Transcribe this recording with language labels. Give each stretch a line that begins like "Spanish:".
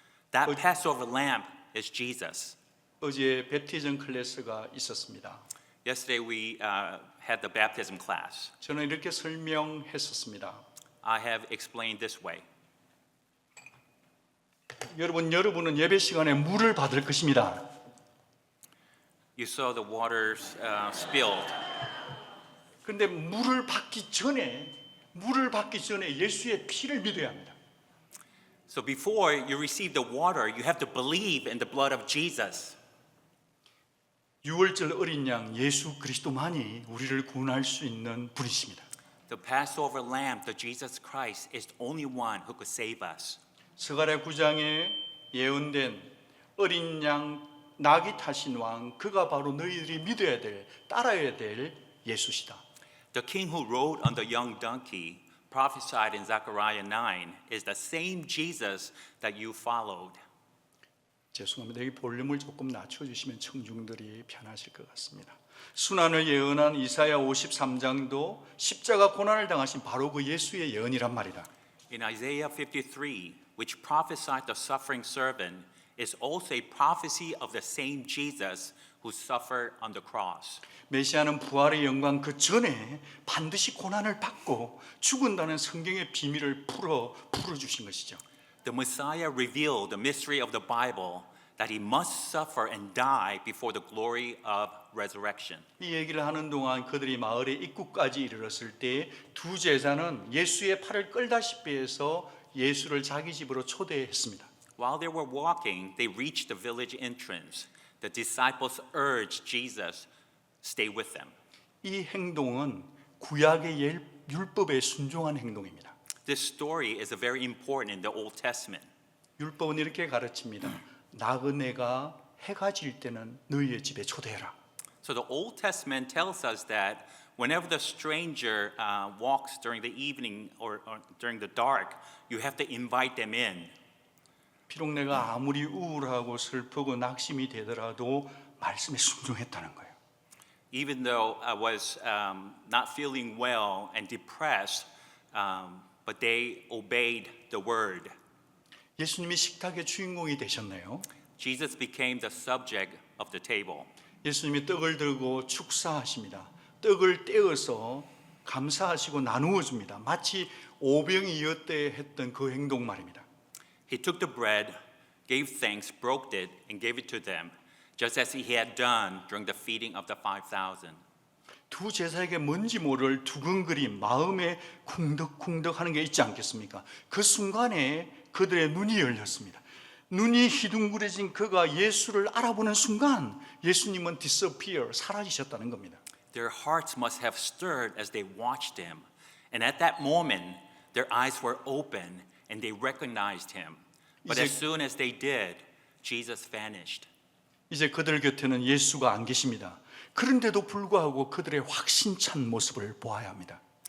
English: That Passover lamb is Jesus.
Korean: 어제 베티즘 클래스가 있었습니다.
English: Yesterday we had the baptism class.
Korean: 저는 이렇게 설명했었습니다.
English: I have explained this way.
Korean: 여러분은 예배 시간에 물을 받을 것입니다.
English: You saw the waters spilled.
Korean: 그런데 물을 받기 전에 예수의 피를 믿어야 합니다.
English: So before you receive the water, you have to believe in the blood of Jesus.
Korean: 유월절 어린 양 예수 그리스도만이 우리를 구원할 수 있는 분이십니다.
English: The Passover lamb, the Jesus Christ, is the only one who could save us.
Korean: 스가랴 9장에 예언된 어린 양 낙이 타신 왕 그가 바로 너희들이 믿어야 될 따라야 될 예수시다.
English: The king who rode on the young donkey, prophesied in Zechariah 9, is the same Jesus that you followed.
Korean: 죄송합니다. 여기 볼륨을 조금 낮춰주시면 청중들이 편하실 것 같습니다. 순환을 예언한 이사야 53장도 십자가 고난을 당하신 바로 그 예수의 예언이란 말이다.
English: In Isaiah 53, which prophesied the suffering servant, is also a prophecy of the same Jesus who suffered on the cross.
Korean: 메시아는 부활의 영광 그 전에 반드시 고난을 받고 죽은다는 성경의 비밀을 풀어주신 것이죠.
English: The Messiah revealed the mystery of the Bible that he must suffer and die before the glory of resurrection.
Korean: 이 얘기를 하는 동안 그들이 마을의 입구까지 이르렀을 때 두 제자는 예수의 팔을 끌다시피 해서 예수를 자기 집으로 초대했습니다.
English: While they were walking, they reached the village entrance. The disciples urged Jesus, stay with them.
Korean: 이 행동은 구약의 율법에 순종한 행동입니다.
English: This story is very important in the Old Testament.
Korean: 율법은 이렇게 가르칩니다. 나그네가 해가 질 때는 너희의 집에 초대해라.
English: So the Old Testament tells us that whenever the stranger walks during the evening or during the dark, you have to invite them in.
Korean: 비록 내가 아무리 우울하고 슬프고 낙심이 되더라도 말씀에 순종했다는 거예요.
English: Even though I was not feeling well and depressed, but they obeyed the word.
Korean: 예수님이 식탁의 주인공이 되셨네요.
English: Jesus became the subject of the table.
Korean: 예수님이 떡을 들고 축사하십니다. 떡을 떼어서 감사하시고 나누어 줍니다. 마치 오병이어 때 했던 그 행동 말입니다.
English: He took the bread, gave thanks, broke it, and gave it to them, just as he had done during the feeding of the 5,000.
Korean: 두 제사에게 뭔지 모를 두근거림, 마음에 쿵덕쿵덕 하는 게 있지 않겠습니까? 그 순간에 그들의 눈이 열렸습니다. 눈이 희둥그레진 그가 예수를 알아보는 순간 예수님은 disappear, 사라지셨다는 겁니다.
English: Their hearts must have stirred as they watched him. And at that moment, their eyes were open and they recognized him. But as soon as they did, Jesus vanished.
Korean: 이제 그들 곁에는 예수가 안 계십니다. 그런데도 불구하고 그들의 확신찬 모습을 보아야 합니다.